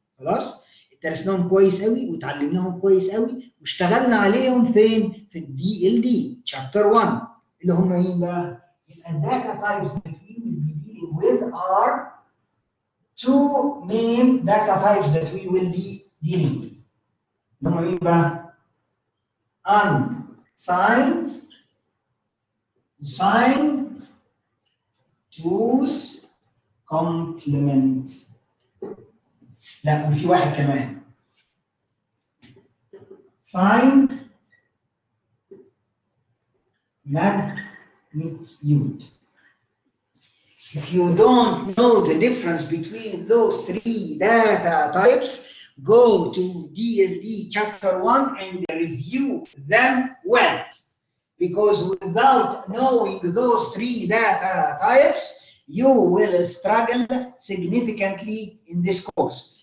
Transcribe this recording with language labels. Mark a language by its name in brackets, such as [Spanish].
[Arabic] خلاص؟ درسناهم كويس قوي وتعلمناهم كويس قوي واشتغلنا عليهم فين؟ في الدي ال دي شابتر 1 اللي هم مين بقى؟ يبقى الداتا تايبس [English] that we will be dealing with are 2 main data types that we will be dealing with. [Arabic] اللي هم مين بقى؟ [English] unsigned, signed, two's complement. [Arabic] لا وفي واحد كمان signed magnitude. [English] If you don't know the difference between those 3 data types, go to DLD chapter 1 and review them well. Because without knowing those 3 data types, you will struggle significantly in this course.